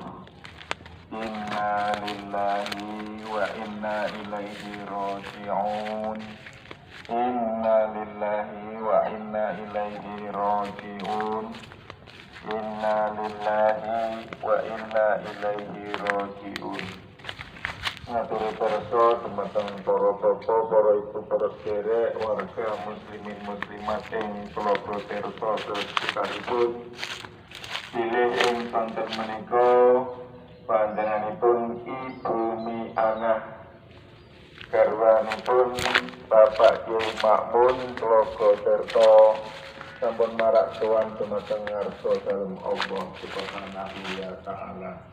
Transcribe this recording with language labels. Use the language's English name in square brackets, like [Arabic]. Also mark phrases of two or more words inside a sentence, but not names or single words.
[Arabic] إنا لله وإنا إليه راجعون. إنا لله وإنا إليه راجعون. إنا لله وإنا إليه راجعون. [Javanese] Ngaturi perso teman-teman para bapak, para ibu, para derek, warga muslimin muslimat ing Pulau Tirta sekitaripun. Pilih ing sonten menika panjenenganipun Ibu Mi'anah, garwanipun Bapak Kiai Makmun Tlaga Tirta, sampun marak sowan dumateng ngarsa dalem Allah [Arabic] سبحانه وتعالى.